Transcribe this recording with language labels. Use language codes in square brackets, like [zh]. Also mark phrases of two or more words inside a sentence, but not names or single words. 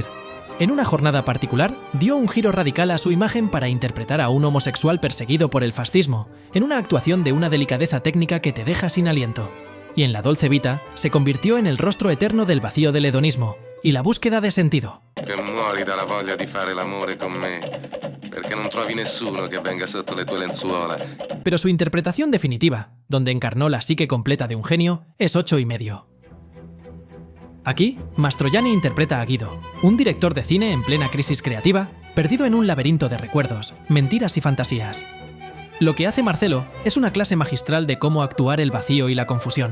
[es] En una jornada particular, dio un giro radical a su imagen para interpretar a un homosexual perseguido por el fascismo, en una actuación de una delicadeza técnica que te deja sin aliento. Y en La Dolce Vita se convirtió en el rostro eterno del vacío del hedonismo y la búsqueda de sentido. [it] Che muori dalla voglia di fare l'amore con me, perché non trovi nessuno che venga sotto le tue lenzuola. [es] Pero su interpretación definitiva, donde encarnó la psique completa de un genio, es 8,5. Aquí, Mastroianni interpreta a Guido, un director de cine en plena crisis creativa, perdido en un laberinto de recuerdos, mentiras y fantasías. Lo que hace Marcelo es una clase magistral de cómo actuar el vacío y la confusión.